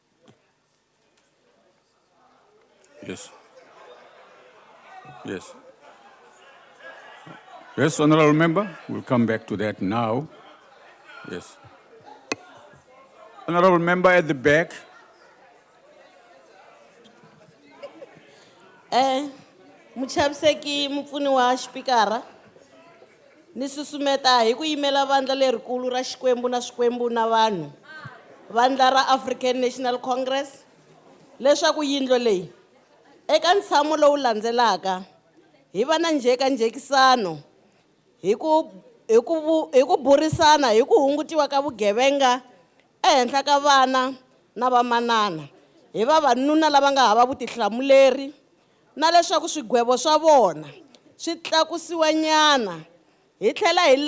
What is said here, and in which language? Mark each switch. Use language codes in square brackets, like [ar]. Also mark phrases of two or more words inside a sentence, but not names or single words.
[en] Yes. Yes. Yes, honorable member, we'll come back to that now. Yes. Honorable member at the back. [ts] Muchaviseki mupfuni wa xipikara ni susumeta hi ku yimela vandla lerikulu ra Xikwembu na Swikwembu na vanhu vandla ra African National Congress leswaku yindlo leyi eka ntshamo lowu landzelaka hi va na njhekanjhekisano hi ku burisana hi ku hungutiwa ka vugevenga ehenhla ka vana na vamanana hi vavanuna lava nga hava vutihlamuleri na leswaku swigwebo swa vona swi tlakusiwa nyana hi tlhela hi